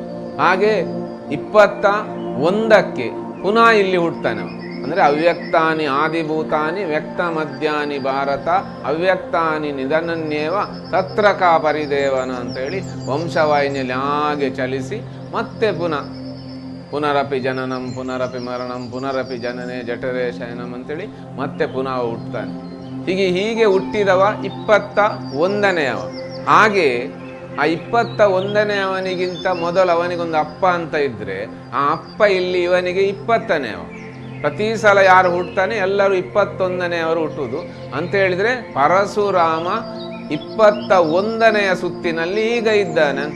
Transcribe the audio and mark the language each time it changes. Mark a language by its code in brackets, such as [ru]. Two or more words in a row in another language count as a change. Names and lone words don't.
[kn] ಹಾಗೆ 21ಕ್ಕೆ ಪುನಃ ಇಲ್ಲಿ ಹುಡ್ತಾನೆ ಅವ. ಅಂದರೆ [sa] ಅವ್ಯಕ್ತಾನಿ ಆದಿಭೂತಾನಿ ವ್ಯಕ್ತ ಮಧ್ಯಾನಿ ಭಾರತ ಅವ್ಯಕ್ತಾನಿ ನಿಧನನ್ಯೇವ ತತ್ರ ಕಾ ಪರಿದೇವನ [kn] ಅಂತೇಳಿ ವಂಶವಾಹಿನಿಯಲ್ಲಿ ಹಾಗೆ ಚಲಿಸಿ ಮತ್ತೆ [sa] ಪುನರಪಿ ಜನನಂ ಪುನರಪಿ ಮರಣಂ ಪುನರಪಿ ಜನನೇ ಜಠರೇ ಶಯನಂ [kn] ಅಂತೇಳಿ ಮತ್ತೆ ಪುನಃ ಹುಟ್ಟುತ್ತಾನೆ. ಹೀಗೆ ಹುಟ್ಟಿದವ 21ನೇಯವ. ಹಾಗೆ ಆ 21ನೇಯವನಿಗಿಂತ ಮೊದಲು ಅವನಿಗೊಂದು ಅಪ್ಪ ಅಂತ ಇದ್ರೆ ಆ ಅಪ್ಪ ಇಲ್ಲಿ ಇವನಿಗೆ 20ನೇಯವ. ಪ್ರತಿ ಸಲ ಯಾರು ಹುಟ್ಟುತ್ತಾನೆ ಎಲ್ಲರೂ 21ನೇಯವರು ಹುಟ್ಟುವುದು ಅಂತ ಹೇಳಿದ್ರೆ ಪರಶುರಾಮ 21ನೇಯ ಸುತ್ತಿನಲ್ಲಿ ಈಗ ಇದ್ದಾನೆ ಅಂತ.